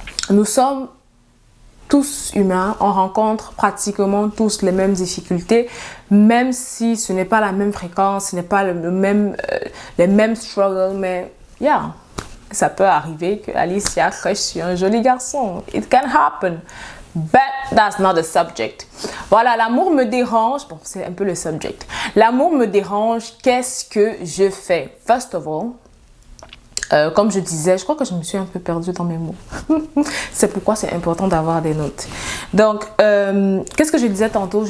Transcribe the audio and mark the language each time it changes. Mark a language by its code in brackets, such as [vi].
[fr] Nous sommes tous humains, on rencontre pratiquement tous les mêmes difficultés, même si ce n'est pas la même fréquence, ce n'est pas les mêmes struggles, mais yeah, ça peut arriver que Alicia crush sur un joli garçon. [en] It can happen, but that's not the subject. [fr] Voilà, l'amour me dérange, bon, c'est un peu le subject. L'amour me dérange, qu'est-ce que je fais? [en] First of all, [fr] comme je disais, je crois que je me suis un peu perdue dans mes mots. C'est pourquoi c'est important d'avoir des notes. Donc, qu'est-ce que je disais tantôt?